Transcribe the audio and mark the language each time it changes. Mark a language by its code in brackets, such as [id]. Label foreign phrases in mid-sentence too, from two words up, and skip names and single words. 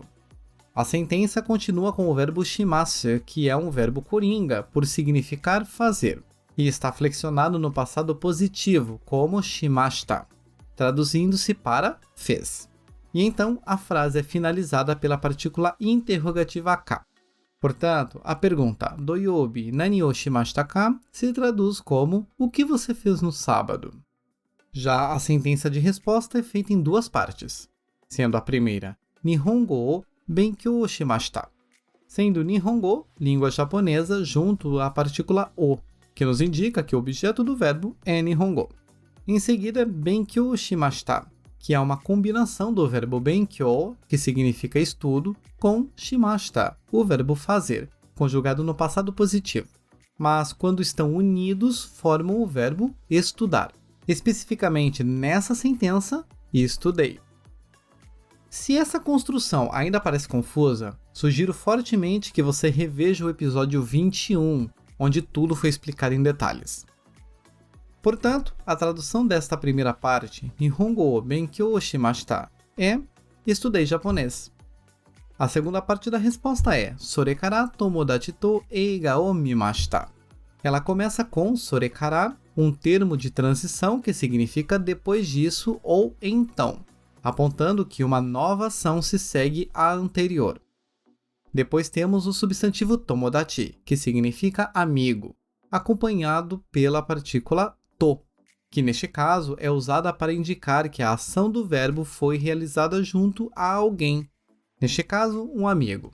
[pt] A sentença continua com o verbo shimasu, que é um verbo coringa, por significar fazer, e está flexionado no passado positivo, como shimashita, traduzindo-se para fez. E então, a frase é finalizada pela partícula interrogativa ka. Portanto, a pergunta [ja] 土曜日何をしましたか? [pt] Se traduz como o que você fez no sábado? Já a sentença de resposta é feita em duas partes, sendo a primeira [ja] 日本語を勉強しました, [pt] sendo Nihongo, língua japonesa, junto à partícula o, que nos indica que o objeto do verbo é Nihongo. Em seguida, [ja] 勉強しました, [pt] que é uma combinação do verbo benkyou, que significa estudo, com shimashita, o verbo fazer, conjugado no passado positivo. Mas quando estão unidos, formam o verbo estudar. Especificamente nessa sentença, estudei. Se essa construção ainda parece confusa, sugiro fortemente que você reveja o episódio 21, onde tudo foi explicado em detalhes. Portanto, a tradução desta primeira parte, [ja] 日本語を勉強しました, [pt] é estudei japonês. A segunda parte da resposta é [ja] それから友達と映画を見ました. [pt] Ela começa com [ja] それから, [pt] um termo de transição que significa depois disso ou então, apontando que uma nova ação se segue à anterior. Depois temos o substantivo tomodachi, que significa amigo, acompanhado pela partícula to, que neste caso é usada para indicar que a ação do verbo foi realizada junto a alguém, neste caso, um amigo.